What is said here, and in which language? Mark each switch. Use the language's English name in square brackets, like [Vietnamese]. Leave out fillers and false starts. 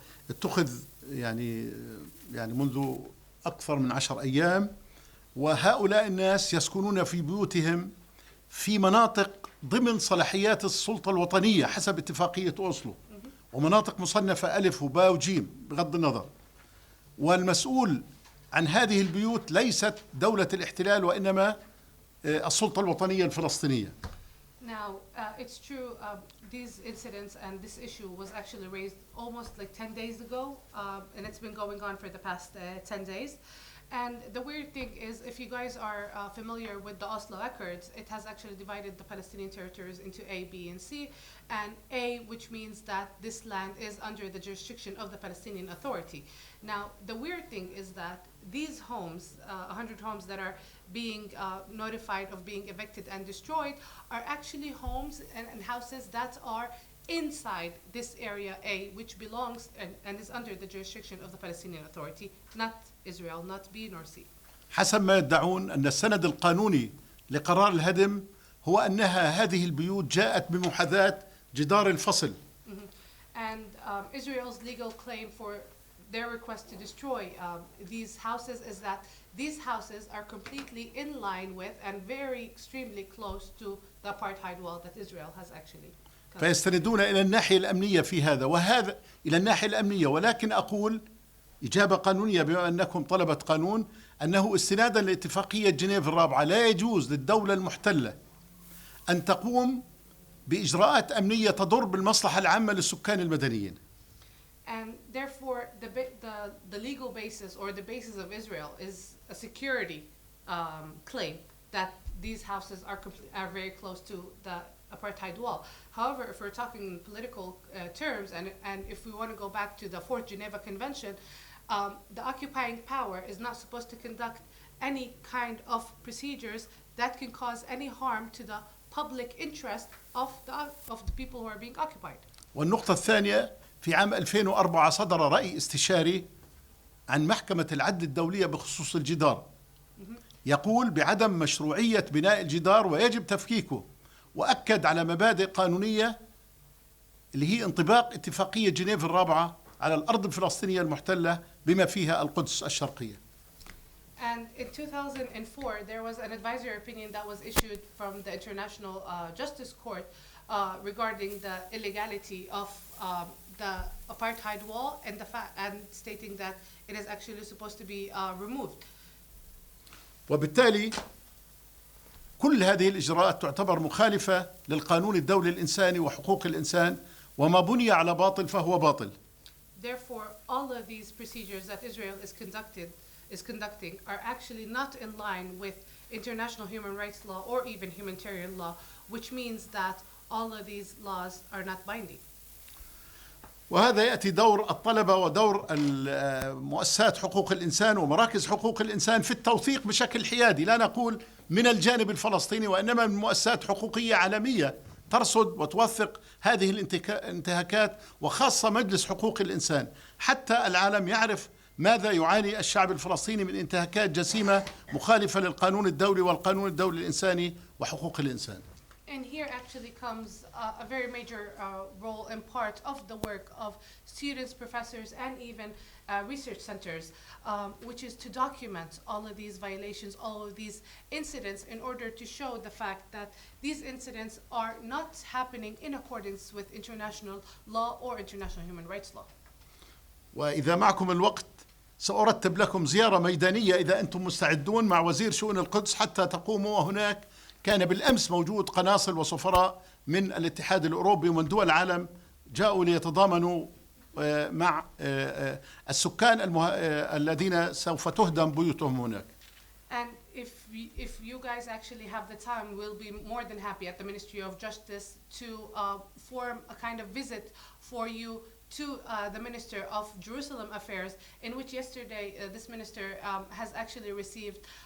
[Arabic] اتخذ يعني منذ أكثر من 10 أيام، وهؤلاء الناس يسكنون في بيوتهم في مناطق ضمن صلاحيات السلطة الوطنية حسب اتفاقية أوسلو، ومناطق مصنفة ألف وباء وجيم بغض النظر. والمسؤول عن هذه البيوت ليست دولة الاحتلال وإنما السلطة الوطنية الفلسطينية. [English] Now, it's true, these incidents and this issue was actually raised almost like 10 days ago, and it's been going on for the past 10 days. And the weird thing is, if you guys are familiar with the Oslo Accords, it has actually divided the Palestinian territories into A, B, and C. And A, which means that this land is under the jurisdiction of the Palestinian Authority. Now, the weird thing is that these homes, 100 homes that are being notified of being evicted and destroyed, are actually homes and houses that are inside this area A, which belongs and is under the jurisdiction of the Palestinian Authority, not Israel, not B nor C. [Arabic] حسب ما يدعون أن السند القانوني لقرار الهدم هو أنها هذه البيوت جاءت بمحاذاة جدار الفصل. [English] And Israel's legal claim for their request to destroy these houses is that these houses are completely in line with and very extremely close to the apartheid wall that Israel has actually. [Arabic] فيستندون إلى الناحية الأمنية في هذا وهذا، إلى الناحية الأمنية. ولكن أقول إجابة قانونية بما أنكم طلبة قانون، أنه استنادا لاتفاقية جنيف الرابعة لا يجوز للدولة المحتلة أن تقوم بإجراءات أمنية تضر بالمصلحة العامة للسكان المدنيين. [English] And therefore, the legal basis or the basis of Israel is a security claim that these houses are very close to the apartheid wall. However, if we're talking in political terms, and if we want to go back to the Fourth Geneva Convention, the occupying power is not supposed to conduct any kind of procedures that can cause any harm to the public interest of the people who are being occupied. [Arabic] والنقطة الثانية، في عام 2004 صدر رأي استشاري عن محكمة العدل الدولية بخصوص الجدار، يقول بعدم مشروعية بناء الجدار ويجب تفكيكه، وأكد على مبادئ قانونية اللي هي انطباق اتفاقية جنيف الرابعة على الأرض الفلسطينية المحتلة بما فيها القدس الشرقية. [English] And in 2004, there was an advisory opinion that was issued from the International Justice Court regarding the illegality of the apartheid wall and stating that it is actually supposed to be removed. [Arabic] وبالتالي كل هذه الإجراءات تعتبر مخالفة للقانون الدولي الإنساني وحقوق الإنسان، وما بني على باطل فهو باطل. [English] Therefore, all of these procedures that Israel is conducting are actually not in line with international human rights law or even humanitarian law, which means that all of these laws are not binding. [Arabic] وهذا يأتي دور الطلبة ودور مؤسسات حقوق الإنسان ومراكز حقوق الإنسان في التوثيق بشكل حيادي، لا نقول من الجانب الفلسطيني وإنما من مؤسسات حقوقية عالمية ترصد وتوثق هذه الانتهاكات، وخاصة مجلس حقوق الإنسان، حتى العالم يعرف ماذا يعاني الشعب الفلسطيني من انتهاكات جسيمة مخالفة للقانون الدولي والقانون الدولي الإنساني وحقوق الإنسان. [English] And here actually comes a very major role and part of the work of students, professors, and even research centers, which is to document all of these violations, all of these incidents, in order to show the fact that these incidents are not happening in accordance with international law or international human rights law. [Arabic] وإذا معكم الوقت سأرتب لكم زيارة ميدانية إذا أنتم مستعدون مع وزير شؤون القدس حتى تقوموا. وهناك كان بالأمس موجود قناصل وسفراء من الاتحاد الأوروبي ومن دول العالم جاءوا ليتضامنوا مع السكان الذين سوف تهدم بيوتهم هناك. [English] And if you guys actually have the time, we'll be more than happy at the Ministry of Justice to form a kind of visit for you to the Minister of Jerusalem Affairs, in which yesterday this minister has actually received